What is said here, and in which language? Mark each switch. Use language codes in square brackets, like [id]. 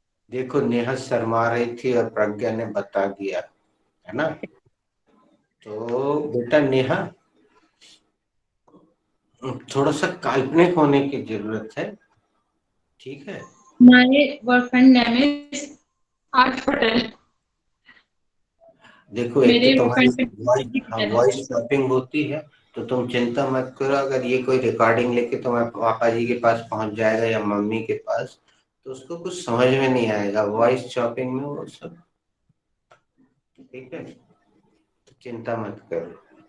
[hi] देखो नेहा शर्मा रही थी और प्रज्ञा ने बता दिया, है ना। तो बेटा नेहा, थोड़ा सा काल्पनिक होने की जरूरत है, ठीक है। [en] My boyfriend name is Arsh Patel. [hi] देखो एक तो मेरे तुम्हारी [en] boyfriend [hi] वॉइस स्वैपिंग होती है, तो तुम चिंता मत करो। अगर ये कोई रिकॉर्डिंग लेके तुम्हारे पापा जी के पास पहुंच जाएगा या मम्मी के पास, तो उसको कुछ समझ में नहीं आएगा वॉइस चॉपिंग में वो सब, ठीक है। तो चिंता मत करो।